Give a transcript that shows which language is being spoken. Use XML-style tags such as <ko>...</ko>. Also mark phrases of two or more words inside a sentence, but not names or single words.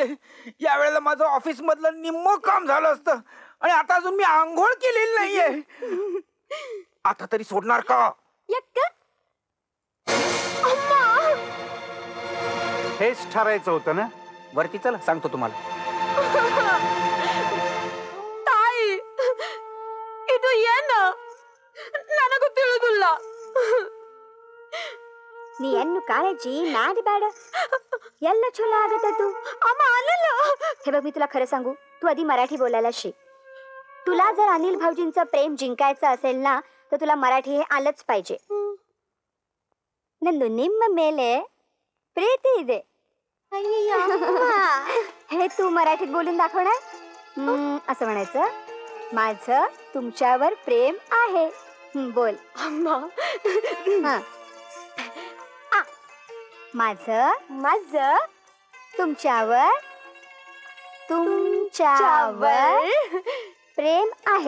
<mr>या वेळेला माझं ऑफिस मधलं निम्म काम झालं असतं आणि आता अजून मी आंघोळ केलेली नाहीये. आता तरी सोडणार का? यक्क. हेच ठरायचं होतं ना. वरती चला, सांगतो तुम्हाला.</mr> <kn>ತಾಯಿ, ಇದು ಏನು? ನನಗೂ ತಿಳಿದಿಲ್ಲ. ನೀ ಎನ್ನು ಕಾಳಜಿ ನಾಡಿ ಬೇಡ, ಎಲ್ಲ ಚಲೋ ಆಗತ್ತದು. ಅಮ್ಮ ಅಲ್ಲಲ್ಲ.</kn> <mr>हे बघ, मी तुला खरं सांगू, तू आधी मराठी बोलायला शिक. तुला जर अनिल भाऊजींचं प्रेम जिंकायचं असेल ना, तर तुला मराठी हे आलंच पाहिजे.</mr> <kn>ನಂದು ನಿಮ್ಮ ಮೇಲೆ प्रीती ಇದೆ.</kn> <mr>हे तू मराठीत बोलून दाखवणार. असं म्हणायचं, माझं तुमच्यावर प्रेम आहे. बोल.</mr> <kn>ಅಮ್ಮ,</kn> <mr>माझं माझं तुमच्यावर प्रेम आहे.</mr>